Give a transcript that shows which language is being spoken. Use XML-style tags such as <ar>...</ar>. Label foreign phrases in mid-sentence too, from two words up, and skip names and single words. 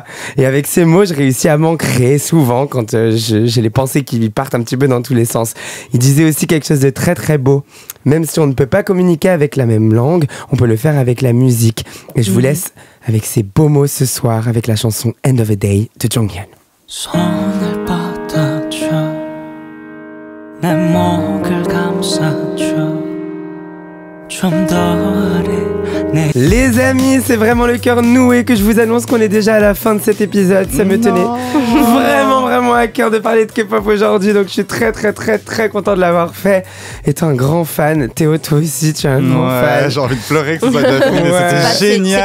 <fr>Et avec ces mots, je réussis à m'ancrer souvent quand j'ai les pensées qui partent un petit peu dans tous les sens. Il disait aussi quelque chose de très très beau. Même si on ne peut pas communiquer avec la même langue, on peut le faire avec la musique. Et je vous laisse avec ces beaux mots ce soir, avec la chanson End of a Day de Jonghyun.</fr> <ko>손을 뻗어줘 내 목을 감싸줘 좀 더 어려</ko> <fr>Les amis, c'est vraiment le cœur noué que je vous annonce qu'on est déjà à la fin de cet épisode. Ça me tenait vraiment à cœur de parler de K-pop aujourd'hui, donc je suis très content de l'avoir fait. Étant un grand fan, Théo, toi aussi tu es un grand fan. J'ai envie de pleurer que ce soit déjà fini, c'était génial.</fr>